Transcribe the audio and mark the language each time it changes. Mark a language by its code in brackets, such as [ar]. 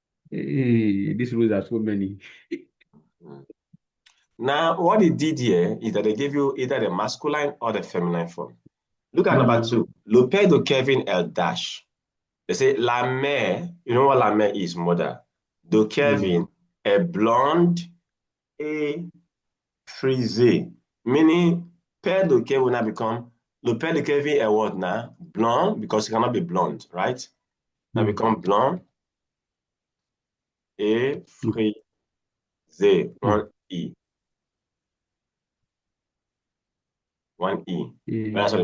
[en] Hey, these rules are so many. mm. Now, what they did here is that they gave you either the masculine or the feminine form. Look at number Mm, 2. [fr] Le père de Kevin est dash. [en] They say la mère, you know what la mère is, mother. De mm, [fr] Kevin est blonde et frisée. [en] Meaning, père de Kevin will now become, [fr] le père de Kevin est [en] what now? Blonde, because he cannot be blonde, right? Now mm, become blonde et mm, [fr] frisée. mm. [en] One E. One E. That's for the